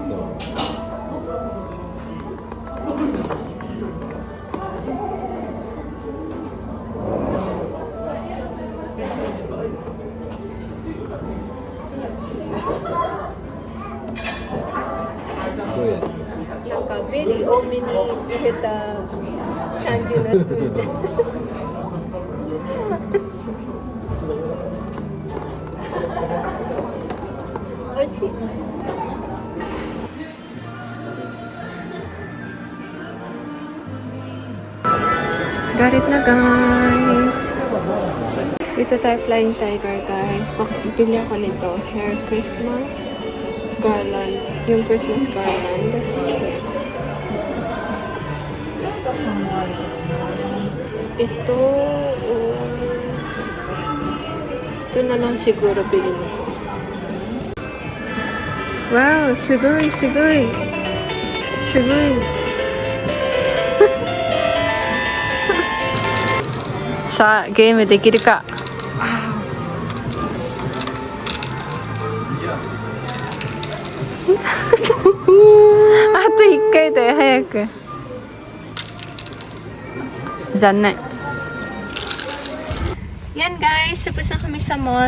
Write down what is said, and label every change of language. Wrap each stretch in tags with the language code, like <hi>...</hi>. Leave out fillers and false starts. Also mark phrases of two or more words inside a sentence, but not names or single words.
<ja>そう。どうやる？なんかベリー多めに入れた感じのスプーンで。</ja> <en>美味しい。Got it na guys.</en> <tl>Dito tayo Flying Tiger guys. Pili ako nito.</tl> <en>Hair Christmas garland. Yung Christmas garland.</en> <tl>Ito ito na lang siguro bilhin ko.</tl> <ja>Wow! Sugoi! Sugoi! Sugoi! Saあ、ゲームできるか。あと1回だよ、早く。</ja> <tl>残念。Yan guys, tapos na kami sa mall.</tl>